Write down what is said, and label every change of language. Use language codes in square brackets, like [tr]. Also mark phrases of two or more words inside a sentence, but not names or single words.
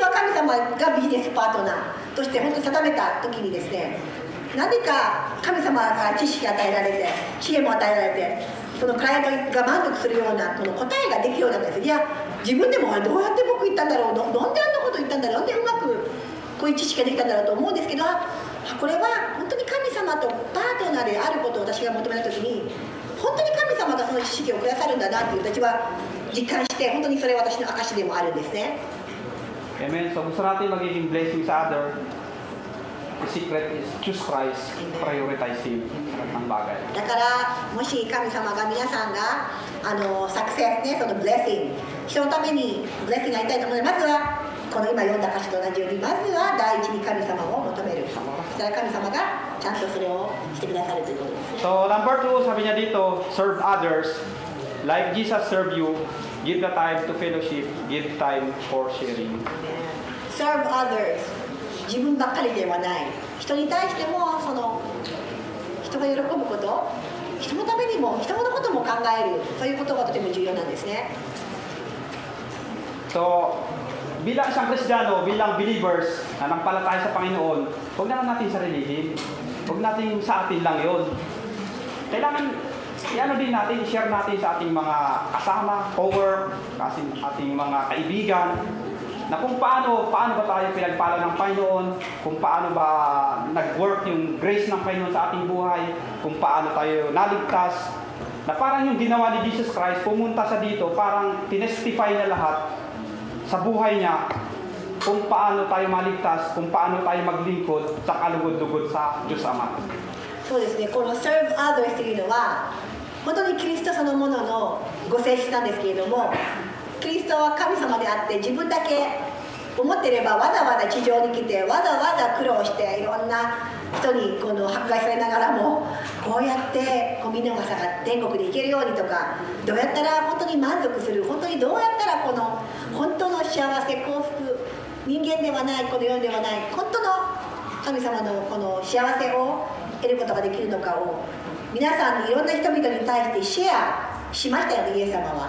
[ja] は神様がビジネスパートナーとして本当に定めた時にですね、何か神様から知識が与えられて知恵も与えられて、そのクライアントが満足するようなこの答えができるようになったんです。いや自分でもどうやって僕言ったんだろう、なんであんなこと言ったんだろう、なんでうまくこういう知識ができたんだろうと思うんですけど、これは本当に神様とパートナーであることを私が求めた時に、本当に神様がその知識をくださるんだなって私は実感して、本当にそれは私の証でもあるんですね。 [tl] Amen. So gusto natin magiging blessing sa other. [en] The secret is choose Christ, prioritize Him [tl] sa lahat ng bagay. [ja] だからもし神様が皆さんがサクセスね、そのブレッシング、人のためにブレッシングがやりたいと思うので、まずはこの今読んだ歌詞と同じように、まずは第一に神様を求める。そしたら神様がちゃんとそれをしてくださるということです。 [tl] So number 2, sabi niya dito, [en] serve others like Jesus served you. Give the time to fellowship, give time for sharing. Serve others. [ja] 自分ばっかりではない。人に対しても人が喜ぶこと、人のためにも人のことも考える、そういうことがとても重要なんですね。 [tl] So, bilang isang Kristiyano, bilang believers na nagpalataya sa Panginoon, huwag na lang natin sarilihin. Huwag natin sa atin lang yun. Kailangan din natin, i-share natin sa ating mga kasama, co-work, ating mga kaibigan, na kung paano ba tayo pinagpala ng Panginoon, kung paano ba nag-work yung grace ng Panginoon sa ating buhay, kung paano tayo naligtas, na parang yung ginawa ni Jesus Christ, pumunta sa dito, parang tinestify na lahat sa buhay niya, kung paano tayo maligtas, kung paano tayo maglingkod sa kalugod-lugod sa Diyos Ama. [ja] そうですね、この [en] serve others [ja] というのは本当にキリストそのもののご性質なんですけれども、キリストは神様であって自分だけ思っていればわざわざ地上に来てわざわざ苦労していろんな人に迫害されながらもこうやってみんなが下がって天国に行けるようにとか、どうやったら本当に満足する、本当にどうやったらこの本当の幸せ幸福、人間ではないこの世ではない本当の神様のこの幸せを得ることができるのかを皆さんにいろんな人々に対してシェアしましたよね、イエス様は。